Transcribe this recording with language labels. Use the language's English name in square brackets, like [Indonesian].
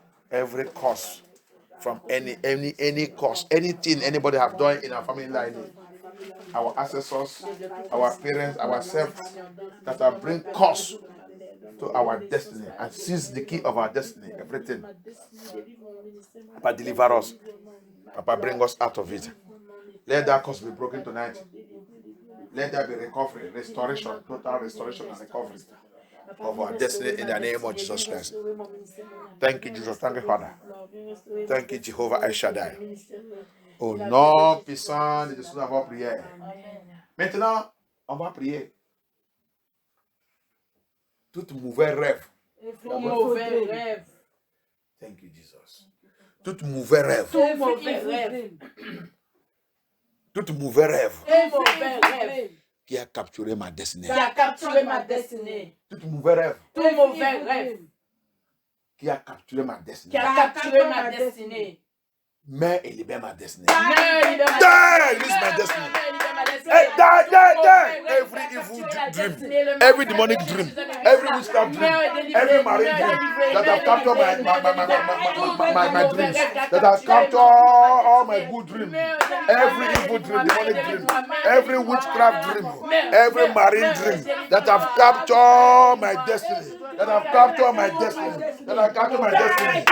[English] Every cause, from any cause, anything anybody have done in our family line, our ancestors, our parents, ourselves, that have bring cause to our destiny and seize the key of our destiny, everything. Papa, deliver us. Papa, bring us out of it. Let that curse be broken tonight. Let there be recovery, restoration, total restoration and recovery of our destiny in the name of Jesus Christ. Thank you, Jesus. Thank you, Father. Thank you, Jehovah El Shaddai. [French] Au nom puissant de Jésus, on va prier. Maintenant, on va prier. Tout mauvais rêve. Tout mauvais rêve. [English] Thank you, Jesus. [French] Tout mauvais rêve. Tout mauvais rêve. Tout mauvais rêve. Tout mauvais rêve. Qui a capturé ma destinée. Qui a capturé ma destinée. Tout mauvais rêve. Tout mauvais rêve. Qui a capturé ma destinée. Qui a capturé ma destinée. Mais il libère ma destinée. [English] Die! Release my destiny. Hey, die! Every evil dream, every demonic dream, every witchcraft dream, every marine dream that have captured my dreams, that have captured all my good dreams, every evil dream, demonic dream, every witchcraft dream, every marine dream that have captured my destiny, that have captured my destiny, that have captured my destiny.